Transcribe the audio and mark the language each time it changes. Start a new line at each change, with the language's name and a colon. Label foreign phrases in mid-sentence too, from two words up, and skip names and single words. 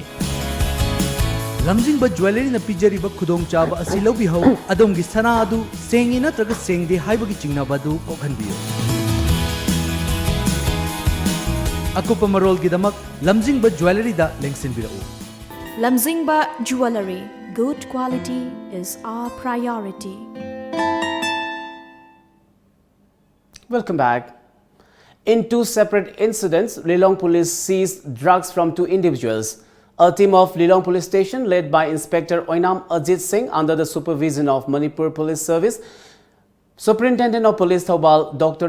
Manipuri: Lamjingba jewelry na pijariba khudong chaba asi lobi hau adom gi sana adu sengi natraga sengde haibagi chingnaba du kokhanbiyo. Akupa marol gi damak Lamjingba jewelry da lengsinbirau.
English: Lamjingba Jewelry, good quality is our priority. Welcome back. In two separate incidents, Lilong police seized drugs from two individuals. A team of Lilong police station led by Inspector Oinam Ajit Singh under the supervision of Manipur Police Service, Superintendent of Police Thobal Dr.